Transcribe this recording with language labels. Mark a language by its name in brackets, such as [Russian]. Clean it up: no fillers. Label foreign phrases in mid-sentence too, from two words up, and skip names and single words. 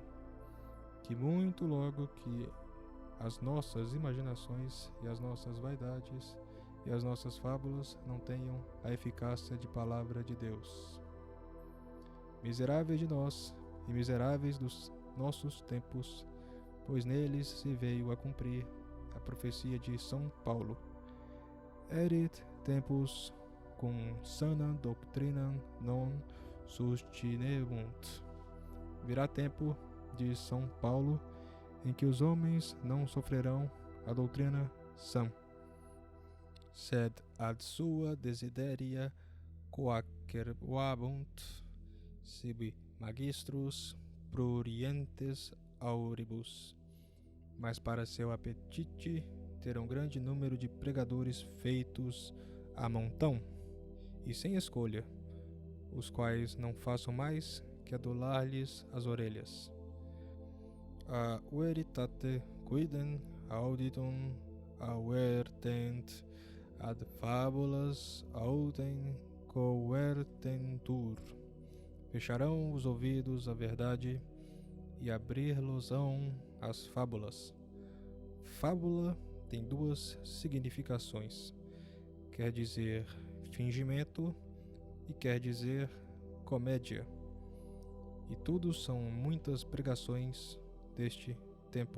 [Portuguese] Que muito logo que as nossas imaginações e as nossas vaidades e as nossas fábulas não tenham a eficácia de palavra de Deus. Miseráveis de nós e miseráveis dos nossos tempos, pois neles se veio a cumprir a profecia de São Paulo. [Latin] Erit tempus cum sana doctrinam non sustinebunt. [Portuguese] Virá tempo, diz São Paulo, em que os homens não sofrerão a doutrina sã. [Latin] Sed ad sua desideria coacervabunt sibi magistros prurientes auribus. [Portuguese] Mas para seu apetite terão grande número de pregadores feitos a montão e sem escolha, os quais não façam mais que adular-lhes as orelhas. [Latin] A veritate quidem auditum avertent, ad fabulas autem covertentur. [Portuguese] Fecharão os ouvidos à verdade e abrir-los-ão às fábulas. Fábula tem duas significações. Quer dizer fingimento e quer dizer comédia. E tudo são muitas pregações deste tempo.